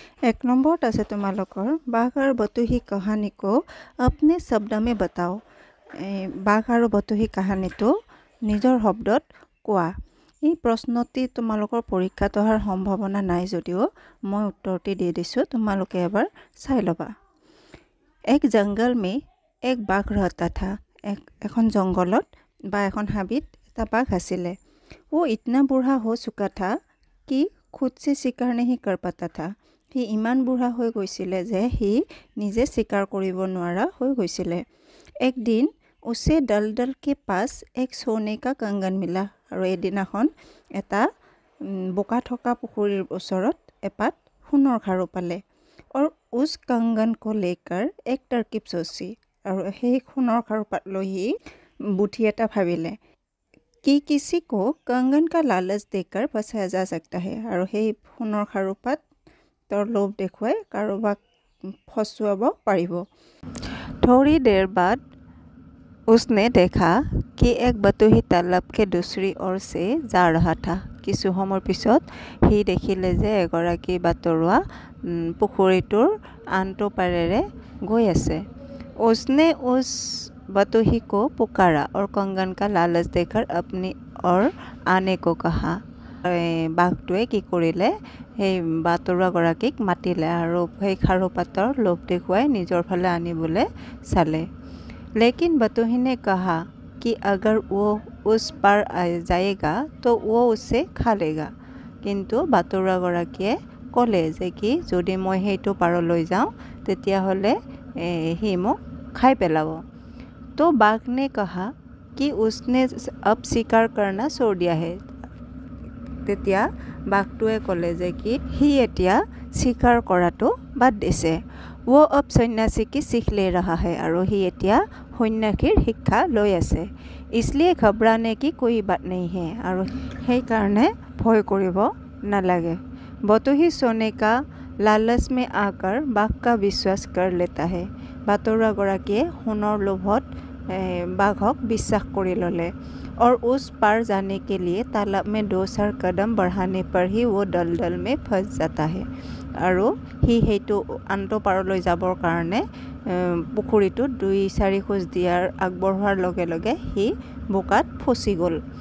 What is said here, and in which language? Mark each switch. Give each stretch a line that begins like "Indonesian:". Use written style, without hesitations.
Assamese: 1 নম্বৰত আছে তোমালোকৰ বাঘ আৰু বতুহি কাহিনী কো
Hindi: अपने शब्दों में बताओ।
Assamese: বাঘ আৰু বতুহি কাহিনীটো নিজৰ শব্দত কোৱা। এই প্ৰশ্নটি তোমালোকৰ পৰীক্ষাত অহাৰ সম্ভাৱনা নাই যদিও মই উত্তৰটি দি দিছোঁ, তোমালোকে এবাৰ চাই ল'বা।
Hindi: এক জংগল में एक बाघ रहता था।
Assamese: এখন জংগলত বা এখন হাবিত এটা বাঘ আছিলে।
Hindi: वो इतना बूढ़ा हो चुका था कि खुद से शिकार नहीं कर पाता था।
Assamese: সি ইমান বুঢ়া হৈ গৈছিলে যে সি নিজে শিকাৰ কৰিব নোৱাৰা হৈ গৈছিলে।
Hindi: एक दिन उसे दलदल के पास एक सोने का कंगन मिला।
Assamese: আৰু এদিনাখন এটা বোকা থকা পুখুৰীৰ ওচৰত এপাত সোণৰ খাৰু পালে।
Hindi: और उस कंगन को लेकर एक तरकीब सोची।
Assamese: আৰু সেই সোণৰ খাৰু পাত লৈ সি বুদ্ধি এটা ভাবিলে
Hindi: कि किसी को कंगन का लालच देकर बचाया जा सकता है।
Assamese: আৰু সেই সোণৰ খাৰু পাতৰ লোভ দেখুৱাই কাৰোবাক ফচুৱাব পাৰিব।
Hindi: थोड़ी देर बाद उसने देखा कि एक बतुही तालाब के दूसरी ओर से जा रहा था।
Assamese: কিছু সময়ৰ পিছত সি দেখিলে যে এগৰাকী বাটৰুৱা পুখুৰীটোৰ আনটো পাৰেৰে গৈ আছে।
Hindi: उसने उस बतुही को पुकारा और कंगन का लालच देकर अपनी ओर आने को कहा।
Assamese: বাঘটোৱে কি কৰিলে, সেই বাটৰুৱাগৰাকীক মাতিলে আৰু সেই খাৰু পাতৰ লোভ দেখুৱাই নিজৰ ফালে আনিবলৈ চালে।
Hindi: लेकिन बतुही ने कहा कि अगर वो उस पार जाएगा तो वो उसे खा लेगा।
Assamese: কিন্তু বাটৰুৱাগৰাকীয়ে ক'লে যে কি যদি মই সেইটো পাৰলৈ যাওঁ তেতিয়াহ'লে সি মোক খাই পেলাব।
Hindi: तो बाघ ने कहा कि उसने अब शिकार करना छोड़ दिया है।
Assamese: তেতিয়া বাঘটোৱে ক'লে যে কি সি এতিয়া শিকাৰ কৰাটো বাদ দিছে।
Hindi: वो अब सन्यासी की सीख ले रहा है।
Assamese: আৰু সি এতিয়া সন্যাসীৰ শিক্ষা লৈ আছে।
Hindi: इसलिए घबराने की कोई बात नहीं है।
Assamese: আৰু সেইকাৰণে ভয় কৰিব নালাগে।
Hindi: बतुही सोने का लालच में आकर बाघ का विश्वास कर लेता है।
Assamese: বাটৰুৱাগৰাকীয়ে সোণৰ লোভত বাঘক বিশ্বাস কৰি ল'লে।
Hindi: और उस पार जाने के लिए तालाब में 2-4 कदम बढ़ाने पर ही वो दलदल में फंस जाता है।
Assamese: আৰু সি সেইটো আনটো পাৰলৈ যাবৰ কাৰণে পুখুৰীটোত 2-4 খোজ দিয়াৰ আগবঢ়োৱাৰ লগে লগে সি বোকাত ফচি গ'ল।